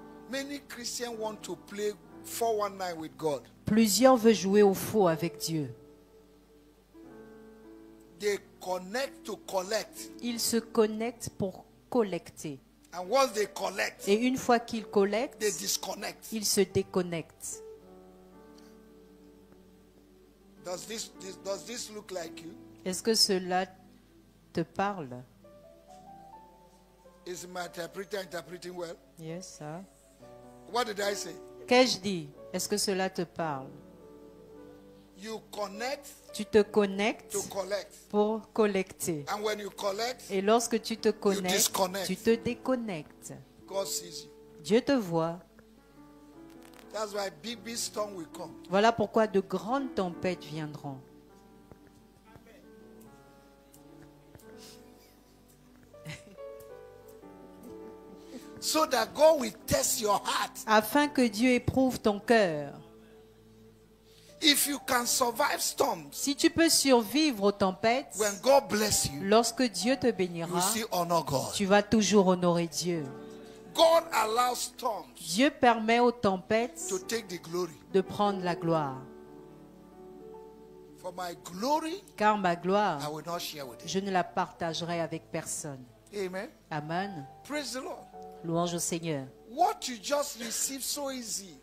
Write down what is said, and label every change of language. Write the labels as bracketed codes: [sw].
[en] Many Christians want to play 419 with God. [fr] Plusieurs veulent jouer au faux avec Dieu. [en] They connect to collect. [fr] Ils se connectent pour collecter. [en] And once they collect, [fr] et une fois qu'ils collectent, [en] they disconnect. [fr] Ils se déconnectent. [en] Does this look like you? [fr] Est-ce que cela te parle? [en] Is my interpreter interpreting well? Yes, sir. What did I say? [fr] Qu'ai-je dit? Est-ce que cela te parle? [en] You connect. [fr] Tu te connectes [en] to collect. [fr] Pour collecter. [en] And when you collect, [fr] et lorsque tu te connectes, tu te déconnectes. [en] God sees you. [fr] Dieu te voit. [en] That's why big storm will come. [fr] Voilà pourquoi de grandes tempêtes viendront. [en] So that God will test your heart. [fr] Afin que Dieu éprouve ton cœur. [en] If you can survive storms, [fr] si tu peux survivre aux tempêtes, [en] when God bless you, [fr] lorsque Dieu te bénira, [en] you still honor God. [fr] Tu vas toujours honorer Dieu. [en] God allows storms [fr] Dieu permet aux tempêtes [en] to take the glory. [fr] De prendre la gloire. [en] For my glory, [fr] car ma gloire, [en] I will not share with you. [fr] Je ne la partagerai avec personne. [en] Amen. [fr] Amen. [en] Praise the Lord. [fr] Louange au Seigneur. [en] What you just received so easy,